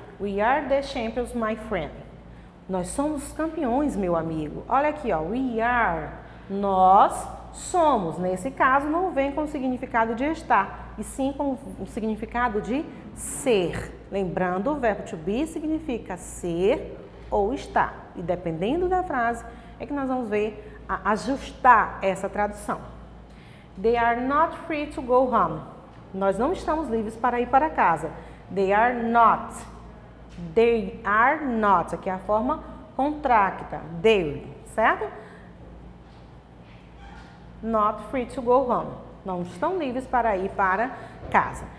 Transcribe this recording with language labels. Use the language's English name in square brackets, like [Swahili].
[English] We are the champions, my friend. [Portuguese] Nós somos os campeões, meu amigo. Olha aqui, ó. [English] We are. [Portuguese] Nós somos, nesse caso, não vem com o significado de estar, e sim com o significado de ser. Lembrando, o verbo to be significa ser ou estar. E dependendo da frase, é que nós vamos ver, ajustar essa tradução. [English] They are not free to go home. [Portuguese] Nós não estamos livres para ir para casa. [English] They are not. They are not. [Portuguese] Aqui é a forma contracta. They, certo? [English] Not free to go home. [Portuguese] Não estão livres para ir para casa.